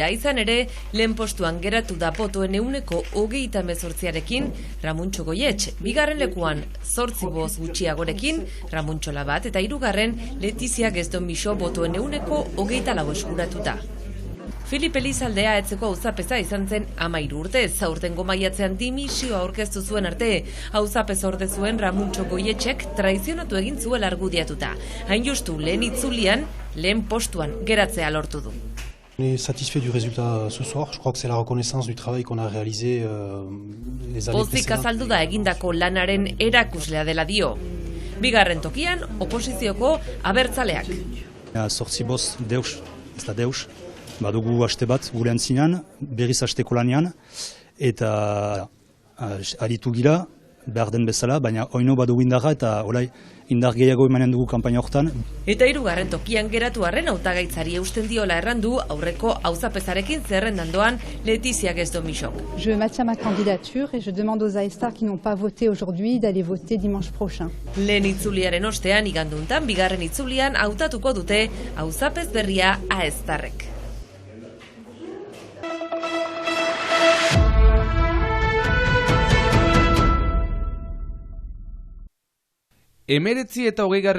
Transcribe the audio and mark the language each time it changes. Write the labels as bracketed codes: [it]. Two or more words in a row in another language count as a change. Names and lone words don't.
[eu] Izan ere, lehen postuan geratu da botoen 28%rekin Ramuntxo Goietx, bigarren lekuan 8 boz gutxiagorekin Ramuntxo Labat eta hirugarren Letizia Geston-Mixo botoen 24 eskuratuta. Filip Elizaldea Ahetzeko auzapeza izan zen 13 urtez, aurtengo maiatzean dimisioa aurkeztu zuen arte. Auzapez orde zuen Ramuntxo Goietxek traizionatu egin zuela argudiatuta. Hain justu lehen itzulian, lehen postuan geratzea lortu du. [fr] On est satisfait du résultat ce soir. Je crois que c'est la reconnaissance du travail qu'on a réalisé les années précédentes. [eu] Pozik azaldu da egindako lanaren erakuslea dela dio. Bigarren tokian, oposizioko abertzaleak. 8 boz deus, ez da deus. Badugu haste bat gure antzinean, berriz hasteko lanean, eta aritu gira, behar den bezala, baina oino badugu indarra eta olai indar gehiago emanen dugu kanpaina hortan. Eta hirugarren tokian geratu arren hautagaitzari eusten diola errandu aurreko auzapezarekin zerrendan doan Letizia Geston-Mixok. [fr] Je maintiens ma candidature et je demande aux Aestar qui n'ont pas voté aujourd'hui d'aller voter dimanche prochain. [eu] Lehen itzuliaren ostean iganduntan, bigarren itzulian hautatuko dute auzapez berria Aestarrek. Hemeretzi eta 20.